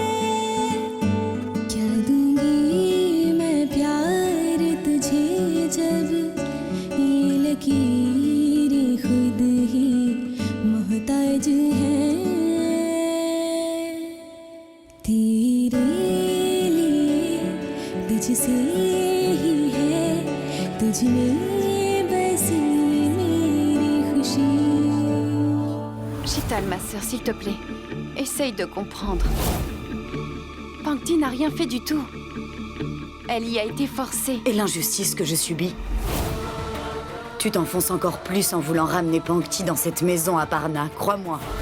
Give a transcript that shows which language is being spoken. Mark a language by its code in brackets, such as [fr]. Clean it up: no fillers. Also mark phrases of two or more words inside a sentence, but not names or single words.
[hi] क्या दूंगी मैं प्यार तुझे जब ये लकीरें खुद ही मोहताज है तेरे लिए, तुझसे ही है, तुझ में बसी मेरी खुशी। [fr] Chital, ma sœur, s'il te plaît, essaye de comprendre. Pankti n'a rien fait du tout. Elle y a été forcée. Et l'injustice que je subis? Tu t'enfonces encore plus en voulant ramener Pankti dans cette maison à Parna, crois-moi.